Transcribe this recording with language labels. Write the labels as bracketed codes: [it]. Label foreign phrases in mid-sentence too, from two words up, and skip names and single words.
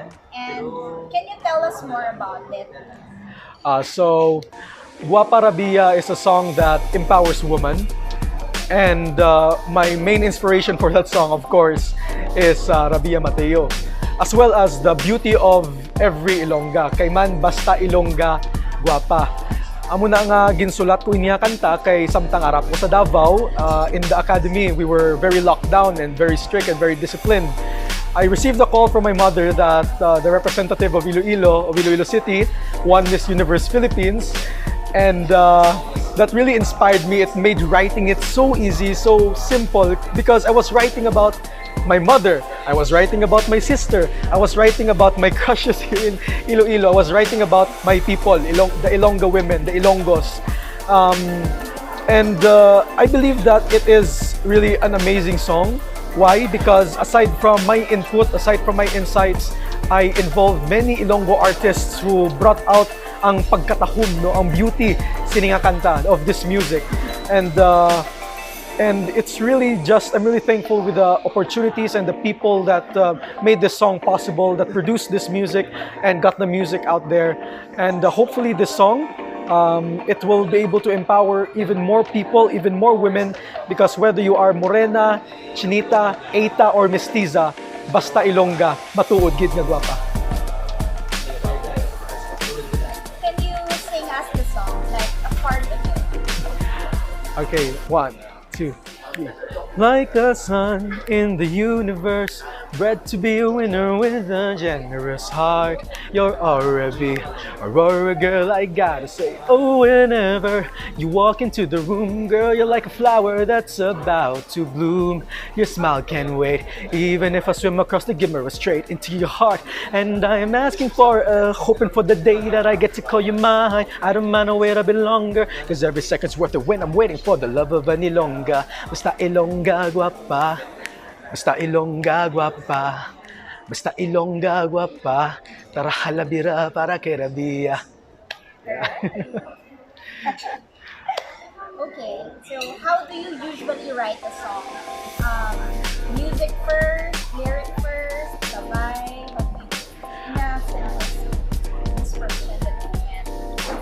[en] And can you tell us more about it? So, Gwapa Rabiya is a song that empowers women. And my main inspiration for that song, of course, is Rabiya Mateo. As well as the beauty of every Ilongga. [hil] Kay man basta Ilongga, Gwapa. Amo na nga ginsulat ko niya kanta kay samtang arap ko sa Davao. [en] In the academy, we were very locked down and very strict and very disciplined. I received a call from my mother that the representative of Iloilo City, won Miss Universe Philippines. And that really inspired me. It made writing it so easy, so simple, because I was writing about my mother, I was writing about my sister, I was writing about my crushes here in Iloilo, I was writing about my people, the Ilongga women, the Ilonggos. And I believe that it is really an amazing song. Why? Because aside from my input, aside from my insights, I involved many Ilonggo artists who brought out [hil] ang pagkatahom, no, ang [en] beauty [hil] sininga kanta [en] of this music. And it's really just, I'm really thankful with the opportunities and the people that made this song possible, that produced this music and got the music out there. And hopefully this song, it will be able to empower even more people, even more women, because whether you are Morena, [hil] Chinita, Eita, or Mestiza, basta Ilongga, matuod gid nga gwapa. [en] Can you sing us the song, like a part of it? Okay, 1, 2, 3. Like a sun in the universe, bred to be a winner with a generous heart. You're Aurora girl, I gotta say. Oh, whenever you walk into the room, girl, you're like a flower that's about to bloom. Your smile can't wait, even if I swim across the Gimera straight into your heart. And I am asking for, hoping for the day that I get to call you mine. I don't mind wait a bit longer, cause every second's worth it when I'm waiting for the love of an Ilongga. [hil] Basta Ilongga gwapa, basta Ilongga gwapa, basta Ilongga gwapa, tara halabira para kay Rabiya. [en] Okay, so how do you usually write a song? Music first, lyric first, sabay, inspiration that you get.